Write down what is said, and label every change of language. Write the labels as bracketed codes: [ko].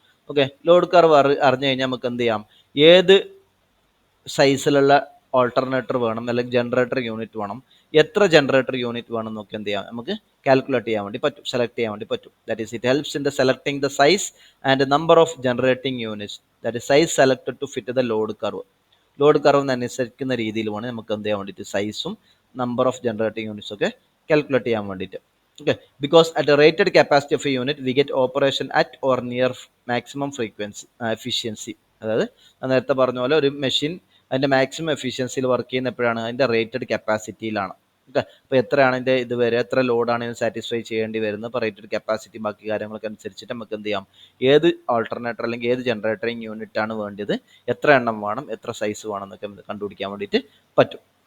[ml] Okay, load curve അറിഞ്ഞു കഴിഞ്ഞാൽ നമുക്ക് എന്ത് ചെയ്യാം? ഏത് സൈസിലുള്ള ഓൾട്ടർനേറ്റർ വേണം, അല്ലെങ്കിൽ ജനറേറ്റർ യൂണിറ്റ് വേണം, എത്ര ജനറേറ്റർ യൂണിറ്റ് വേണം എന്നൊക്കെ എന്ത് ചെയ്യാം നമുക്ക് കാൽക്കുലേറ്റ് ചെയ്യാൻ വേണ്ടി പറ്റും, സെലക്ട് ചെയ്യാൻ വേണ്ടി പറ്റും. [en] That is it helps in the selecting the size and number of generating units. That is size selected to fit the load curve. [ml] Load കർവിനനുസരിക്കുന്ന രീതിയിൽ വേണം നമുക്ക് എന്ത് ചെയ്യാൻ വേണ്ടിയിട്ട് സൈസും നമ്പർ ഓഫ് ജനറേറ്റിംഗ് യൂണിറ്റ്സ് ഒക്കെ കാൽക്കുലേറ്റ് ചെയ്യാൻ വേണ്ടിയിട്ട്. [en] Okay, because at a rated capacity of a unit we get operation at or near maximum frequency efficiency. [ml] അതായത് നേരത്തെ പറഞ്ഞ പോലെ ഒരു മെഷീൻ അതിൻ്റെ മാക്സിമം എഫിഷ്യൻസിയിൽ വർക്ക് ചെയ്യുന്ന എപ്പോഴാണ്? അതിൻ്റെ റേറ്റഡ് കപ്പാസിറ്റിയിലാണ്. ഓക്കെ, അപ്പോൾ എത്രയാണ് അതിൻ്റെ ഇത് വരെ, എത്ര ലോഡാണ് ഇതിന് സാറ്റിസ്ഫൈ ചെയ്യേണ്ടി വരുന്നത്, അപ്പോൾ റേറ്റഡ് കപ്പാസിറ്റി ബാക്കി കാര്യങ്ങളൊക്കെ അനുസരിച്ചിട്ട് നമുക്ക് എന്ത് ചെയ്യാം? ഏത് ഓൾട്ടർനേറ്റർ അല്ലെങ്കിൽ ഏത് ജനറേറ്ററിങ് യൂണിറ്റ് ആണ് വേണ്ടത്, എത്ര എണ്ണം വേണം, എത്ര സൈസ് വേണം എന്നൊക്കെ കണ്ടുപിടിക്കാൻ വേണ്ടിയിട്ട് പറ്റും.